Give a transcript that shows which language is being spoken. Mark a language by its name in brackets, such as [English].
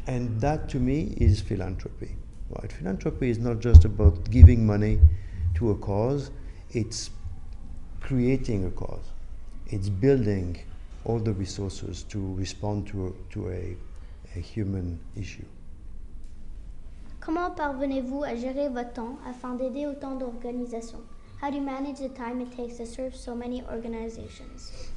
[English] And that, to me, is philanthropy. Right? Philanthropy is not just about giving money to a cause, it's creating a cause. It's building all the resources to respond to a human issue. [French] Comment parvenez-vous à gérer votre temps afin d'aider autant d'organisations? [English] How do you manage the time it takes to serve so many organizations?